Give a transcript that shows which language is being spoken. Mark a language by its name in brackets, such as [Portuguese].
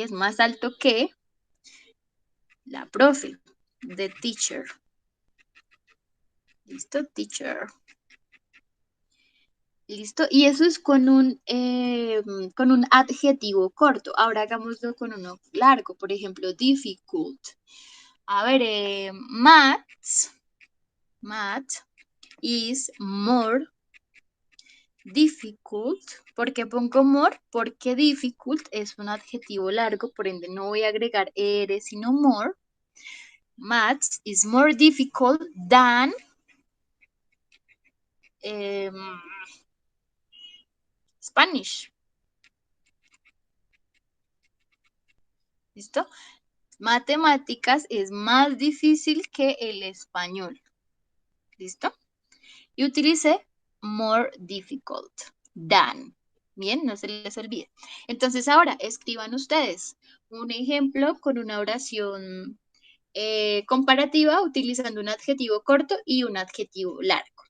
[Spanish] Es más alto que la profe, [English] the teacher. [Spanish] ¿Listo? Teacher. ¿Listo? Y eso es con un adjetivo corto. Ahora hagámoslo con uno largo. Por ejemplo, difficult. A ver, [English] math is more difficult. [Spanish] ¿Por qué pongo more? Porque difficult es un adjetivo largo, por ende no voy a agregar er, sino more. [English] Math is more difficult than Spanish. [Spanish] ¿Listo? Matemáticas es más difícil que el español. ¿Listo? Y utilicé more difficult than. Bien, no se les olvide. Entonces ahora escriban ustedes un ejemplo con una oración comparativa utilizando un adjetivo corto y un adjetivo largo.